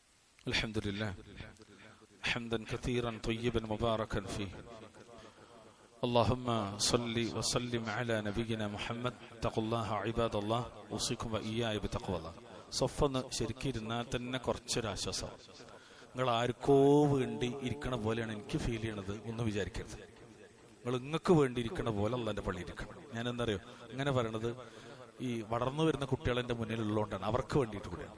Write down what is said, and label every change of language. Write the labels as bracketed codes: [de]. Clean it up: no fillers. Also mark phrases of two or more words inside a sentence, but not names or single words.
[ar] الحمد لله حمدا كثيرا طيبا مباركا فيه اللهم صل وسلم على نبينا محمد اتقوا الله عباد الله اوصيكم واياي بتقوى الله. [ml] സ്വഫൊന്ന് ശരിക്കും ഇരുന്നാൽ തന്നെ കുറച്ചൊരാശ്വാസം. നിങ്ങൾ ആർക്കോ വേണ്ടി ഇരിക്കണ പോലെയാണ് എനിക്ക് ഫീൽ ചെയ്യണത് ഒന്ന് വിചാരിക്കരുത്. നിങ്ങൾക്ക് വേണ്ടി ഇരിക്കണ പോലെ അള്ളാന്റെ പള്ളി ഇരിക്കണം. ഞാൻ എന്താ ഇങ്ങനെ പറയണത്, ഈ വളർന്നു വരുന്ന കുട്ടികൾ എൻ്റെ മുന്നിലുള്ളതുകൊണ്ടാണ്. അവർക്ക് വേണ്ടിയിട്ട് കൂടെയാണ്.